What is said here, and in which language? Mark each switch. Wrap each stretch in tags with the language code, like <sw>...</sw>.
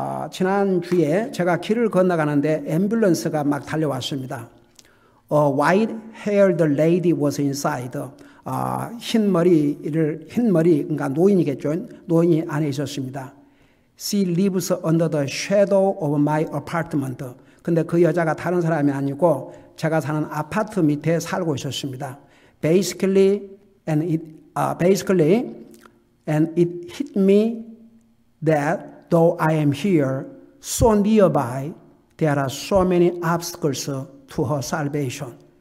<ko>지난주에 제가 길을 건너가는데 앰뷸런스가 막 달려왔습니다.</ko> <en>A white-haired lady was inside.</en> <ko>흰머리, 그러니까 노인이겠죠. 노인이 안에 있었습니다.</ko> <en>She lives under the shadow of my apartment.</en> <ko>근데 그 여자가 다른 사람이 아니고 제가 사는 아파트 밑에 살고 있었습니다.</ko> <en>Basically, and it hit me that though I am here, so nearby, there are so many obstacles to her salvation.</en>